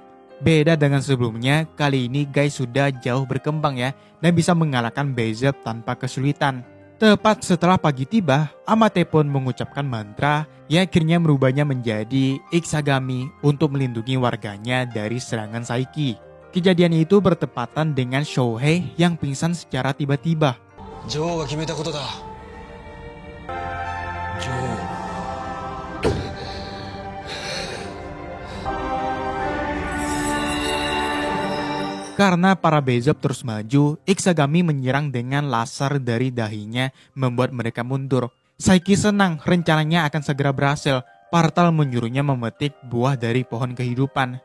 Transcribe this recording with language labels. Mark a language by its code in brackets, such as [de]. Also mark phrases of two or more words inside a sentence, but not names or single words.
[id] Beda dengan sebelumnya, kali ini Gai sudah jauh berkembang ya, dan bisa mengalahkan Berserk tanpa kesulitan. Tepat setelah pagi tiba, Amate pun mengucapkan mantra yang akhirnya merubahnya menjadi Ikisagami untuk melindungi warganya dari serangan Saiki. Kejadian itu bertepatan dengan Shohei yang pingsan secara tiba-tiba. [ja] 女王が決めたことだ。女王。 [id] Karena para Berserk terus maju, Ikisagami menyerang dengan laser dari dahinya membuat mereka mundur. Saiki senang rencananya akan segera berhasil. Partal menyuruhnya memetik buah dari pohon kehidupan.